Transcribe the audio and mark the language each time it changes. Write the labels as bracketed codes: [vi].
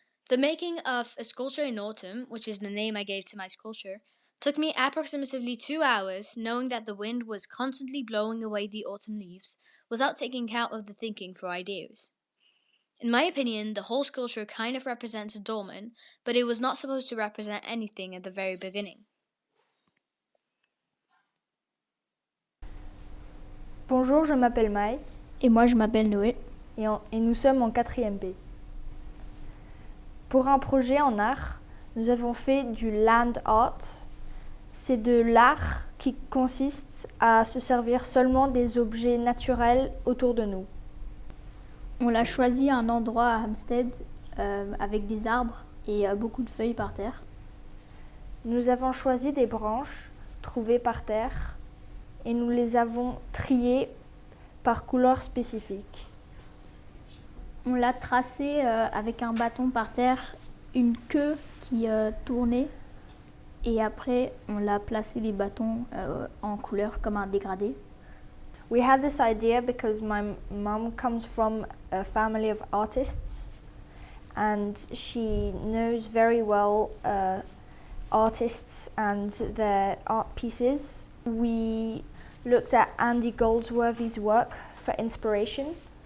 [en] The making of a sculpture in autumn, which is the name I gave to my sculpture, took me approximately 2 hours, knowing that the wind was constantly blowing away the autumn leaves, without taking account of the thinking for ideas. In my opinion, the whole sculpture kind of represents a dolmen, but it was not supposed to represent anything at the very beginning. [fr] Bonjour, je m'appelle Mai. Et moi, je m'appelle Noé. Et nous sommes en 4e B. Pour un projet en art, nous avons fait du land art. C'est de l'art qui consiste à se servir seulement des objets naturels autour de nous. On a choisi un endroit à Hampstead avec des arbres et beaucoup de feuilles par terre. Nous avons choisi des branches trouvées par terre et nous les avons triées par couleur spécifique. On l'a tracé avec un bâton par terre, une queue qui tournait et après on l'a placé les bâtons en couleur comme un dégradé. [en] We had this idea because my mom comes from a family of artists and she knows very well artists and their art pieces. We looked at Andy Goldsworthy's work for inspiration.